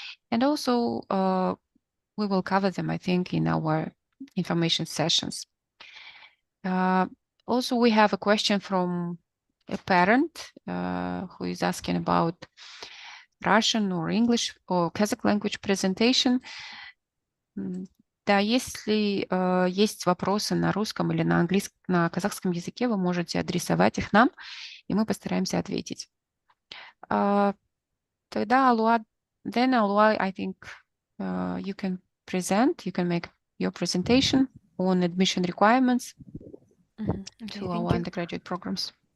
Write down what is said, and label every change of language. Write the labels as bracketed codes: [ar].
[en] And also we will cover them, I think, in our information sessions. Also, we have a question from a parent who is asking about Russian or English or Kazakh language presentation. [ru] Да, если есть вопросы на русском или на английском, на казахском языке, вы можете адресовать их нам, и мы постараемся ответить. Тогда, [en] Alwa, I think you can make your presentation on admission requirements to our undergraduate programs.